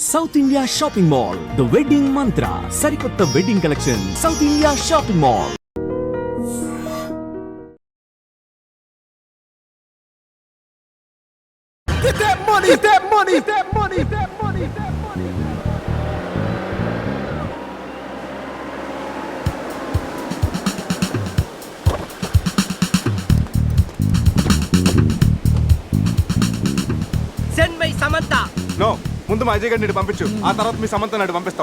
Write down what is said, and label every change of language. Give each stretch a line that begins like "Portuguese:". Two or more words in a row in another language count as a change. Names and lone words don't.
Telugu: సౌత్ ఇండియా షాపింగ్ మాల్, ద వెడ్డింగ్ మంత్ర, సరికొత్త
English: wedding collection,
Telugu: సౌత్ ఇండియా షాపింగ్ మాల్.
English: Get that money, get that money, get that money, get that money, get that money. send my Samantha.
Telugu: నో, ముందు మా అజయ్ గారిని పంపించు, ఆ తర్వాత మీ సమంత నాడు పంపిస్తాం.